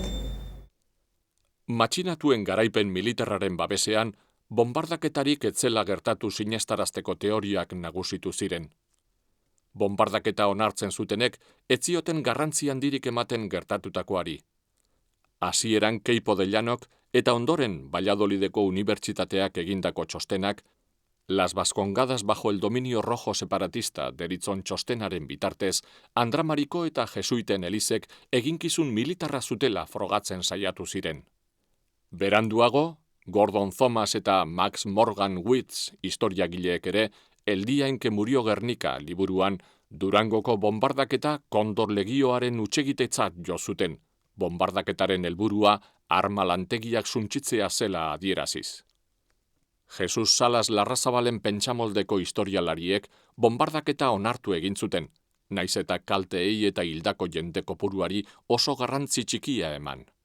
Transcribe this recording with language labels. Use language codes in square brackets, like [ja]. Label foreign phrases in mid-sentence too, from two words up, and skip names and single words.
[eu] Matxinatuen garaipen militarraren babesean, bombardaketarik etzela gertatu sinestarazteko teoriak nagusitu ziren. Bombardaketa onartzen zutenek, ez zioten garrantzi handirik ematen gertatutakoari. Hasieran Keipo de Llanok eta ondoren Valladolideko Unibertsitateak egindako txostenak, Las Vascongadas bajo el dominio rojo separatista deritzon txostenaren bitartez, Andramariko eta Jesuiten elizek eginkizun militarra zutela frogatzen saiatu ziren. Beranduago, Gordon Thomas eta Max Morgan Witz historiagileek ere, El día en que murió Guernica liburuan, Durangoko bombardaketa Kondor Legioaren utxegitetzat jo zuten, bombardaketaren helburua arma lantegiak suntsitzea zela adieraziz. Jesus Salas Larrazabalen pentsamoldeko historialariek bombardaketa onartu egin zuten, naiz eta kalteei eta hildako jende kopuruari oso garrantzi txikia eman.